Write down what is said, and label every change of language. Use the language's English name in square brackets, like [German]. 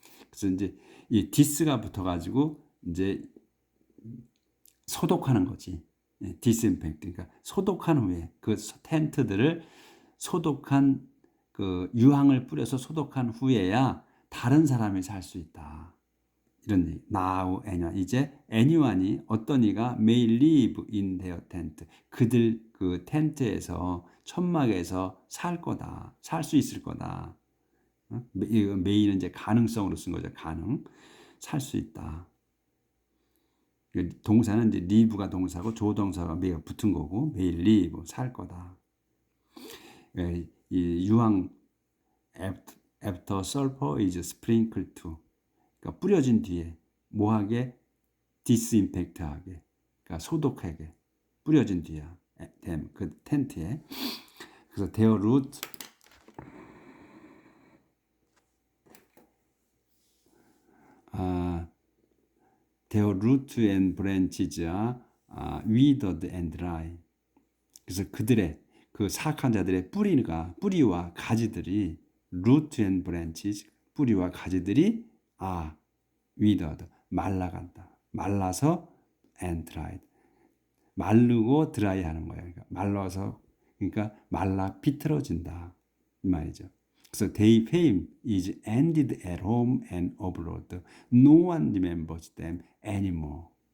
[Korean] 그래서 이제 이 디스가 붙어가지고 이제 소독하는 거지. 디스인펙트. 그러니까 소독한 후에 그 텐트들을 소독한 그 유황을 뿌려서 소독한 후에야 다른 사람이 살 수 있다. 이런 얘기. [English] Now anyone. [Korean] 이제 anyone이 어떤 이가 [English] may live in their tent. [Korean] 그들 그 텐트에서 천막에서 살 거다. 살 수 있을 거다. may는 이제 가능성으로 쓴 거죠. 가능. 살 수 있다. 동사는 이제 live가 동사고 조동사가 may가 붙은 거고 [English] may live [Korean] 살 거다. 이 유황 [English] after sulfur is sprinkled to. [Korean] 그러니까 뿌려진 뒤에 뭐하게 디스인펙트하게, 그러니까 소독하게 뿌려진 뒤야. 그 텐트에. [English] 그래서 their root their root and branches are withered and dry. [Korean] 그래서 그들의 그 사악한 자들의 뿌리와 가지들이 [English] root and branches [Korean] 뿌리와 가지들이 withered 말라간다. 말라서 [English] and dried [Korean] 마르고 드라이하는 거예요. 그러니까 말라서 그러니까 말라 비틀어진다 이 말이죠. [English] 그래서 their fame is ended at home and abroad. No one remembers them anymore.